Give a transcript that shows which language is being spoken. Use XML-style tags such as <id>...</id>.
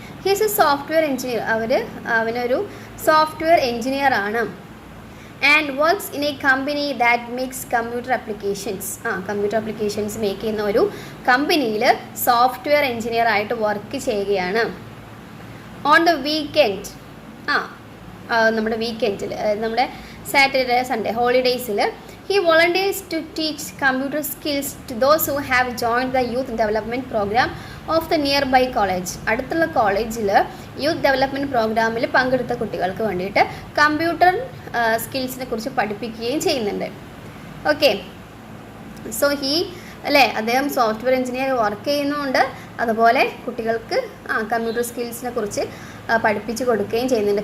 <en>He is a software engineer.</en> <ml>അവനൊരു software engineer ആണ്.</ml> <en>And works in a company that makes computer applications.</en> <ml>Computer applications make ചെയ്യുന്ന ഒരു കമ്പനിയിൽ software engineer ആയിട്ട് work ചെയ്യുകയാണ്.</ml> <en>on the weekend,</en> <ml>നമ്മുടെ വീക്കെൻഡിൽ, നമ്മുടെ Saturday Sunday ഹോളിഡേയ്സിൽ</ml> <en>he volunteers to teach computer skills to those who have joined the youth development program of the nearby college.</en> <ml>അടുത്തുള്ള കോളേജിൽ യൂത്ത് ഡെവലപ്മെൻറ്റ് പ്രോഗ്രാമിൽ പങ്കെടുത്ത കുട്ടികൾക്ക് വേണ്ടിയിട്ട് കമ്പ്യൂട്ടർ സ്കിൽസിനെ കുറിച്ച് പഠിപ്പിക്കുകയും ചെയ്യുന്നുണ്ട്. ഓക്കെ, സോ അല്ലേ അദ്ദേഹം സോഫ്റ്റ്വെയർ എഞ്ചിനീയർ വർക്ക് ചെയ്യുന്നുണ്ട്, അതുപോലെ കുട്ടികൾക്ക് കമ്പ്യൂട്ടർ സ്കിൽസിനെ കുറിച്ച് പഠിപ്പിച്ച് കൊടുക്കുകയും ചെയ്യുന്നുണ്ട്.</ml>